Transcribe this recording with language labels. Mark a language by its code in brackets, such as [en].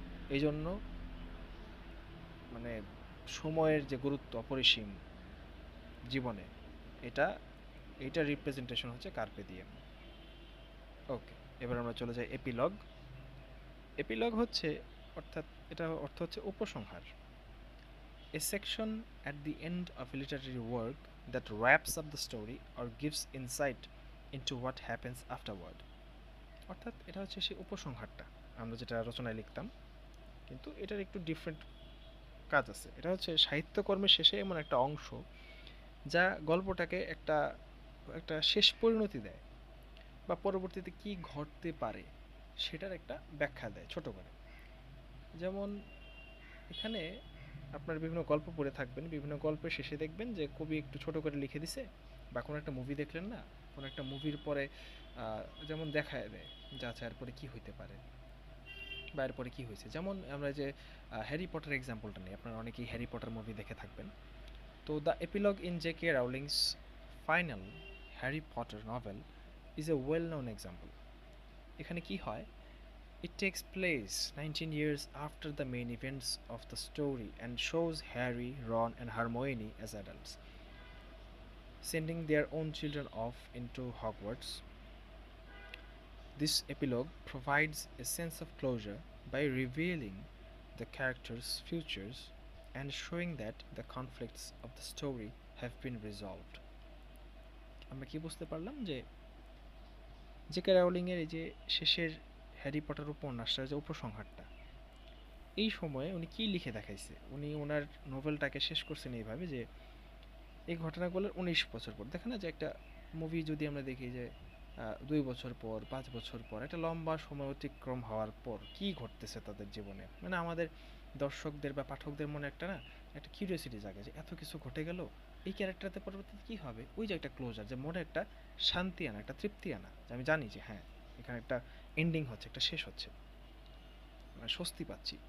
[bn] এই জন্য মানে সময়ের যে গুরুত্ব অপরিসীম জীবনে, এটা এইটার রিপ্রেজেন্টেশন হচ্ছে কার্পে ডিয়েম। ওকে, এবার আমরা চলে যাই এপিলগ। এপিলগ হচ্ছে, অর্থাৎ এটা অর্থ হচ্ছে উপসংহার। [en] A section at the end of a literary work that wraps up the story or gives insight into what happens afterward. [bn] অর্থাৎ এটা হচ্ছে সেই উপসংহারটা আমরা যেটা রচনায় লিখতাম, কিন্তু এটার একটু ডিফারেন্ট কাজ আছে। এটা হচ্ছে সাহিত্যকর্মের শেষে এমন একটা অংশ যা গল্পটাকে একটা একটা শেষ পরিণতি দেয়, বা পরবর্তীতে কি ঘটতে পারে সেটার একটা ব্যাখ্যা দেয় ছোট করে। যেমন এখানে আপনার বিভিন্ন গল্প পড়ে থাকবেন, বিভিন্ন গল্পের শেষে দেখবেন যে কবি একটু ছোট করে লিখে দিছে, বা কোনো একটা মুভি দেখলেন না, কোনো একটা মুভির পরে যেমন দেখায় দেয় যে আচ্ছা এরপরে কী হইতে পারে বা এরপরে কী হয়েছে। যেমন আমরা যে হ্যারি পটার এক্সাম্পলটা নিই, আপনারা অনেকেই হ্যারি পটার মুভি দেখে থাকবেন। [en] তো the epilogue in J K Rowling's final Harry Potter novel is a well known example. [bn] এখানে কি হয়, [en] it takes place 19 years after the main events of the story and shows Harry, Ron, and Hermione as adults, sending their own children off into Hogwarts. This epilogue provides a sense of closure by revealing the characters' futures and showing that the conflicts of the story have been resolved. [bn] আমরা কি বুঝতে পারলাম যে JK Rowling এর এই যে শেষের Harry Potter উপন্যাসটার যে উপসংহারটা, এই সময়ে উনি কি লিখে দেখাইছে, উনি ওনার নোভেলটাকে শেষ করছেন এইভাবে যে এই ঘটনাগুলোর 19 বছর পর। দেখে না যে একটা মুভি যদি আমরা দেখি যে 2 বছর পর, 5 বছর পর, একটা লম্বা সময় অতিক্রম হওয়ার পর কি ঘটতেছে তাদের জীবনে, মানে আমাদের দর্শকদের বা পাঠকদের মনে একটা না একটা কিউরিওসিটি জাগে যে এত কিছু ঘটে গেল, এই ক্যারেক্টারতে পরবর্তীতে কী হবে, ওই যে একটা ক্লোজার, যে মনে একটা শান্তি আনা, একটা তৃপ্তি আনা, যে আমি জানি যে হ্যাঁ এখানে একটা এন্ডিং হচ্ছে, একটা শেষ হচ্ছে, মানে স্বস্তি পাচ্ছি।